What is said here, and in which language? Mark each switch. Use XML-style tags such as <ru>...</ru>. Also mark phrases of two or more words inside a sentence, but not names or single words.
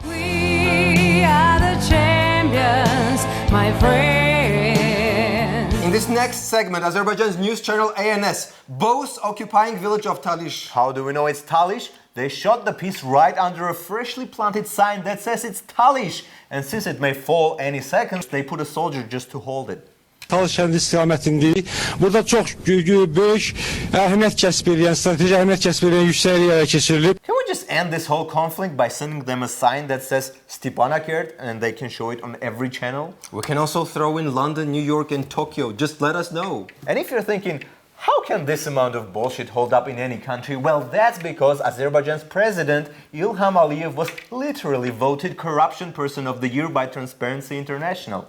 <en>We are the champions, my friend. In this next segment, Azerbaijan's news channel ANS boasts occupying village of Talish. How do we know it's Talish? They shot the piece right under a freshly planted sign that says it's Talish. And since it may fall any second, they put a soldier just to hold it.</en> <az>Talış istiqamətindəyik. Burada çox böyük əhəmiyyət kəsb edən, strateji əhəmiyyət kəsb edən yüksək yerə keçirilib.</az> <en>Can we just end this whole conflict by sending them a sign that says Stepanakert and they can show it on every channel? We can also throw in London, New York, and Tokyo. Just let us know. And if you're thinking, how can this amount of bullshit hold up in any country? Well, that's because Azerbaijan's president, Ilham Aliyev, was literally voted Corruption Person of the Year by Transparency International.</en>